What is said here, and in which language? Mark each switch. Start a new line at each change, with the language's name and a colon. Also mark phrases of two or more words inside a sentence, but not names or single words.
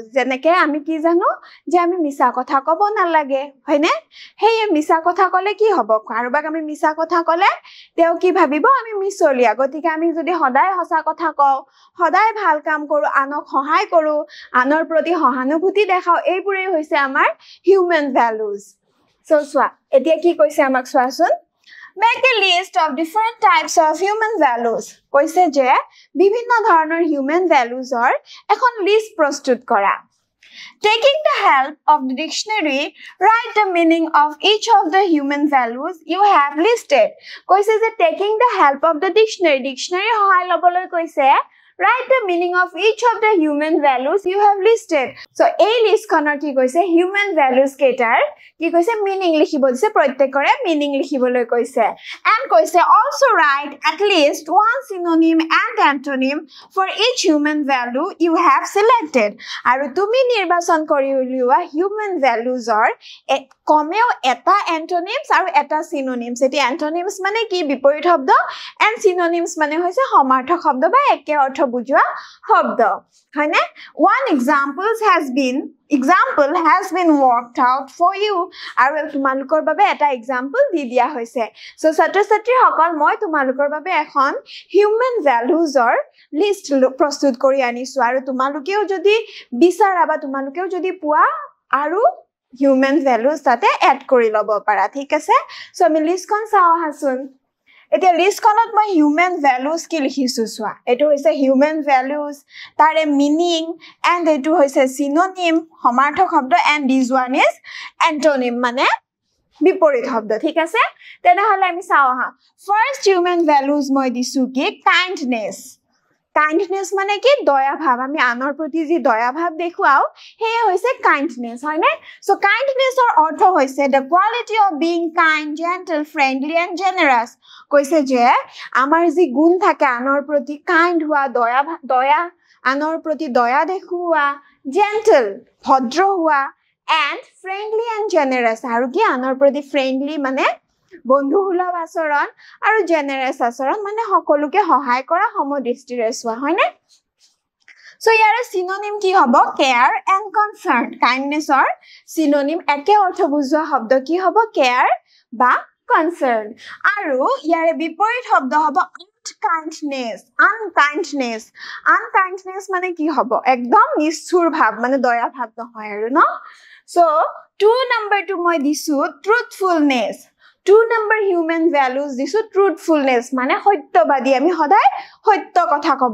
Assamese: যেনেকৈ আমি কি জানো যে আমি মিছা কথা ক'ব নালাগে হয়নে হেয়ে মিছা কথা কলে কি হ'ব কাৰোবাক আমি মিছা কথা কলে তেও কি ভাবিব আমি মিছলিয়া গতিকে আমি যদি সদায় সঁচা কথা কওঁ সদায় ভাল কাম কৰো আনক সহায় কৰো আনৰ প্ৰতি সহানুভূতি দেখাও এইবোৰে হৈছে আমাৰ
English: human values
Assamese: সো সোৱা এতিয়া কি কৈছে আমাক সোৱাচোন
English: Make a list of different types of human values.
Assamese: কৈছে যে বিভিন্ন ধৰণৰ
English: human values
Assamese: or এখন লিষ্ট প্ৰস্তুত কৰা
English: Taking the help of the dictionary, write the meaning of each of the human values you have listed.
Assamese: কৈছে যে
English: taking the help of the dictionary
Assamese: সহায় লবলৈ কৈছে
English: Write the meaning of each of the human values you have listed. So,
Assamese: এই লিষ্টখনৰ কি কৈছে
English: human values
Assamese: কেইটাৰ কি কৈছে meaning লিখিব দিছে প্ৰত্যেকৰে meaning লিখিবলৈ কৈছে and কৈছে
English: also write at least one synonym and antonym for each human value you have selected.
Assamese: আৰু তুমি নিৰ্বাচন কৰি উলিওৱা
English: human valuesৰ
Assamese: কমেও এটা antonyms আৰু এটা synonyms এটি antonyms মানে কি বিপৰীত শব্দ
English: and synonyms
Assamese: মানে হৈছে সমাৰ্থক শব্দ বা একে অৰ্থ বুজোৱা শব্দ হয়নে
English: one example has been worked out for you
Assamese: আৰু তোমালোকৰ বাবে এটা example দি দিয়া হৈছে সো ছাত্ৰ-ছাত্ৰী সকল মই তোমালোকৰ বাবে এখন হিউম্যান ভ্যালুজৰ লিষ্ট প্ৰস্তুত কৰি আনিছো আৰু তোমালোকেও যদি বিচাৰা বা তোমালোকেও যদি পোৱা আৰু
English: human values
Assamese: তাতে এড কৰি লব পাৰা ঠিক আছে সো আমি লিষ্টখন চাও হাসুন এতিয়া লিষ্টখনত মই
English: human values
Assamese: কি লিখিছো সোৱা এটো হৈছে
English: human values
Assamese: তাৰে
English: meaning and
Assamese: এটো হৈছে সিনোনিম সমাৰ্থক শব্দ
English: and this one is antonym
Assamese: মানে বিপৰীত শব্দ ঠিক আছে তেনেহলে আমি চাও হা
English: first human values
Assamese: মই দিছো কি কাইন্ডনেস মানে কি দয়া ভাব আমি আনৰ প্ৰতি যি দয়া ভাব দেখুৱাও হে হৈছে কাইন্ডনেস হয়নে সো কাইন্ডনেসৰ অৰ্থ হৈছে
English: the quality of being kind gentle friendly and generous
Assamese: কৈছে যে আমাৰ যি গুণ থাকে আনৰ প্ৰতি কাইন্ড হোৱা দয়া আনৰ প্ৰতি দয়া দেখুৱা জেন্টল ভদ্ৰ হোৱা
English: and friendly and generous
Assamese: আৰু কি আনৰ প্ৰতি friendly মানে বন্ধুসুলভ আচৰণ আৰু generous আচৰণ মানে সকলোকে সহায় কৰা সমদৃষ্টিৰে চোৱা হয়নে সো ইয়াৰে সিনোনিম কি হ'ব
English: care and concern
Assamese: kindnessৰ সিনোনিম একে অৰ্থ বুজোৱা শব্দ কি হ'ব care বা concern আৰু ইয়াৰে বিপৰীত শব্দ হ'ব unkindness মানে কি হ'ব একদম নিষ্ঠুৰ ভাব মানে দয়া ভাব নহয় আৰু ন সো 2 নম্বৰ টো মই দিছো truthfulness 2 নম্বৰ হিউম্যান ভ্যালুজ দিছো truthfulness মানে সত্যবাদী আমি সদায় সত্য কথা ক'ব